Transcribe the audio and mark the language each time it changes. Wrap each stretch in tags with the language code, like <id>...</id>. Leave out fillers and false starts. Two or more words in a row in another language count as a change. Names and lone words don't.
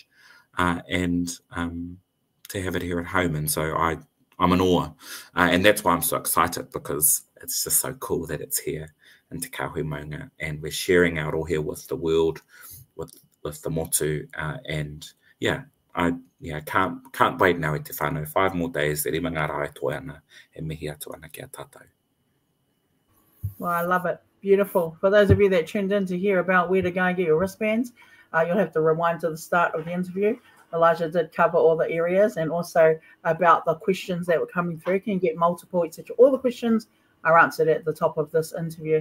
<en>And to have it here at home. And so I'm in awe. And that's why I'm so excited, because it's just so cool that it's here in Te Kāhui Maunga, and we're sharing our rohe with the world, with the motu, and I can't wait now</en> <mi>e te whānau.</mi> <en>5 more days,</en> <mi>e rima ngā rai toi ana, e mihi atu ana ki a tātou.</mi> <en>Well, I love it. Beautiful. For those of you that tuned in to hear about where to go and get your wristbands, you'll have to rewind to the start of the interview. Elijah did cover all the areas and also about the questions that were coming through. You can get multiple, etc. All the questions are answered at the top of this interview.</en>